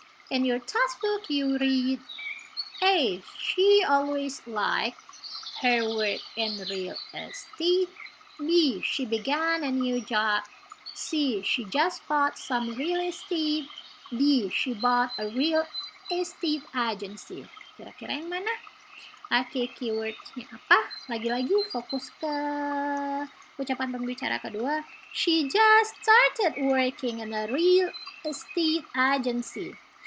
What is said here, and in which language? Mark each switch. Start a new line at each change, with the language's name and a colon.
English: In your textbook, you read A. She always liked her work in real estate. B. She began a new job. C. She just bought some real estate. D. She bought a real estate agency.
Indonesian: Kira-kira yang mana? Oke, keywordnya apa? Lagi-lagi fokus ke ucapan pembicara kedua.
English: She just started working in a real estate agency.